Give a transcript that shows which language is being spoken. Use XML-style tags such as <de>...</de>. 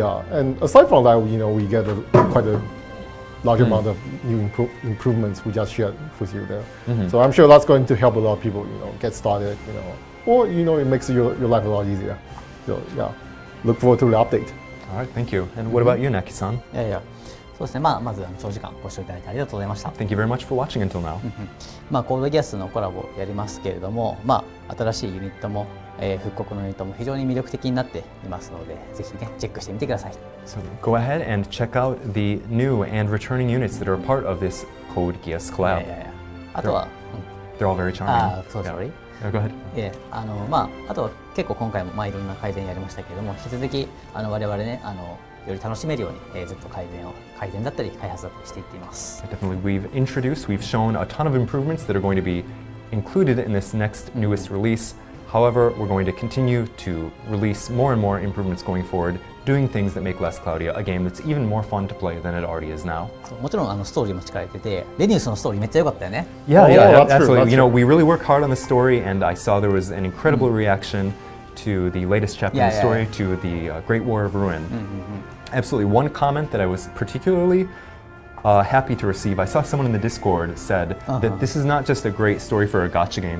<en>And aside from that, we get quite a large amount of new improvements we just shared with you there. So I'm sure that's going to help a lot of people, get started, or it makes your life a lot easier. So look forward to the update. All right, thank you. And what about you, Naki-san?</en> <ja>そうですね。まず長時間ご視聴いただいてありがとうございました。</ja> <en>Thank you very much for watching until now.</en> <ja>コードギアスのコラボをやりますけれども、新しいユニットも、復刻のユニットも非常に魅力的になっていますので、ぜひねチェックしてみてください。</ja> <en>So go ahead and check out the new and returning units that are a part of this Code Geass collab.</en> <ja>あとは、</ja> <en>They're all very charming. sorry. Go ahead.</en> <ja>あとは結構今回もいろんな改善やりましたけれども、引き続き我々ねより楽しめるように、ずっと改善だったり開発だったりしていっています。</ja> <en>Definitely, we've shown a ton of improvements that are going to be included in this next newest release. However, we're going to continue to release more and more improvements going forward, doing things that make Last Cloudia a game that's even more fun to play than it already is now.</en> <ja>もちろんストーリーも力入れてて、レニウスのストーリーめっちゃ良かったよね。</ja> <en>Yeah, that's absolutely. true. We really work hard on the story, and I saw there was an incredible reaction to the latest chapter in the story, to the Great War of Ruin. Absolutely. One comment that I was particularly happy to receive. I saw someone in the Discord said that this is not just a great story for a gacha game.</en>